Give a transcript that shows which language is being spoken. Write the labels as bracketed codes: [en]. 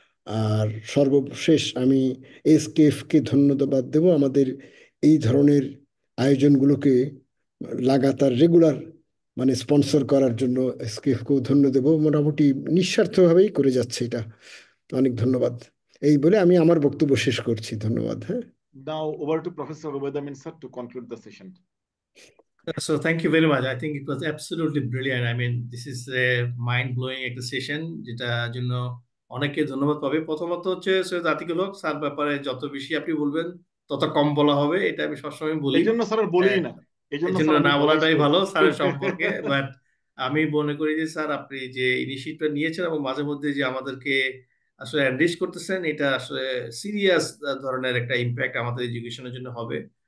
[bn] আর সর্বশেষ আমি এসকেএফকে ধন্যবাদ দেব আমাদের এই ধরনের আয়োজনগুলোকে লাগাতার রেগুলার মানে স্পন্সর করার জন্য। এসকেএফকেও ধন্যবাদ দেব, মোটামুটি নিঃস্বার্থভাবেই করে যাচ্ছে এটা। অনেক ধন্যবাদ। এই বলে আমি আমার বক্তব্য শেষ করছি। ধন্যবাদ। হ্যাঁ, [en] Now over to Professor Ubaid Amin sir to conclude the session. So thank you very much. I think it was absolutely brilliant. I mean, this is a mind-blowing [bn] একটা সেশন, যেটা জন্য অনেকে ধন্যবাদ পাবে। প্রথমত হচ্ছে সৈয়দ আতিকুল হক স্যার ব্যাপারে যত বেশি আপনি বলবেন তত কম বলা হবে, এটা আমি সবসময় বলি। এই জন্য স্যার বলি না, এই জন্য না বলাটাই ভালো স্যারের সম্পর্কে। বাট আমি মনে করি যে স্যার আপনি যে ইনিশিয়েটিভটা নিয়েছেন এবং মাঝে মধ্যে যে আমাদেরকে আসলে এনরিচ করতেছেন, এটা আসলে সিরিয়াস ধরনের একটা ইম্প্যাক্ট আমাদের এডুকেশনের জন্য হবে।